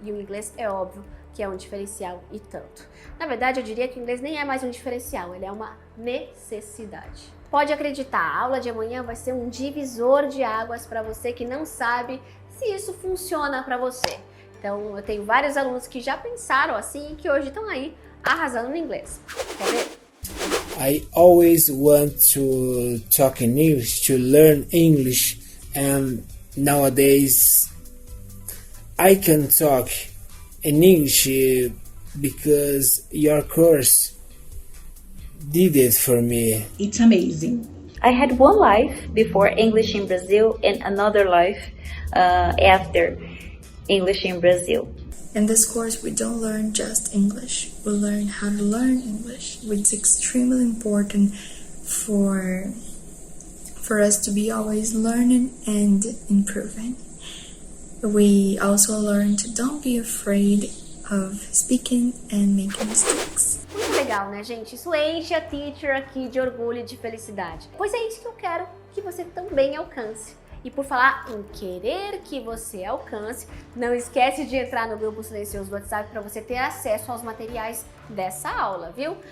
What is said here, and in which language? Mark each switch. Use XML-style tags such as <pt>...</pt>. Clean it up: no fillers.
<pt>E o inglês é óbvio que é um diferencial e tanto. Na verdade, eu diria que o inglês nem é mais um diferencial, ele é uma necessidade. Pode acreditar, a aula de amanhã vai ser um divisor de águas para você que não sabe se isso funciona para você. Então, eu tenho vários alunos que já pensaram assim e que hoje estão aí arrasando no inglês. Quer ver?</pt> <en>I always want to talk in English, to learn English, and nowadays I can talk in English because your course did it for me. It's amazing. I had one life before English in Brazil and another life after English in Brazil. In this course, we don't learn just English. We learn how to learn English, which is extremely important for us to be always learning and improving. We also learn to don't be afraid of speaking and making mistakes.</en> <pt>Muito legal, né, gente? Isso enche a teacher aqui de orgulho e de felicidade. Pois é isso que eu quero que você também alcance. E por falar em querer que você alcance, não esquece de entrar no grupo silencioso do WhatsApp para você ter acesso aos materiais dessa aula, viu?</pt>